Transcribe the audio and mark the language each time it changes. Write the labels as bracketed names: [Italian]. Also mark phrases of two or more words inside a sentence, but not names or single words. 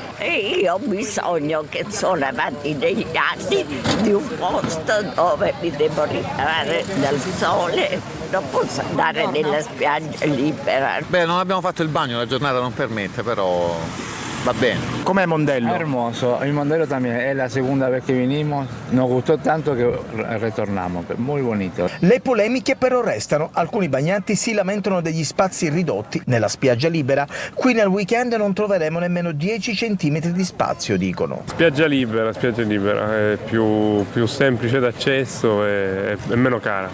[Italian] E io ho bisogno, che sono avanti negli anni, di un posto dove mi devo riparare dal sole. Non posso andare nella spiaggia libera. Beh, non abbiamo fatto il bagno, la giornata non permette, però va bene. Com'è Mondello? [Spanish] Hermoso, il Mondello también es la segunda vez que vinimos, nos gustó tanto que retornamos, muy bonito. [Italian] Le polemiche però restano, alcuni bagnanti si lamentano degli spazi ridotti nella spiaggia libera, qui nel weekend non troveremo nemmeno 10 centimetri di spazio, dicono. Spiaggia libera è più semplice d'accesso e meno cara.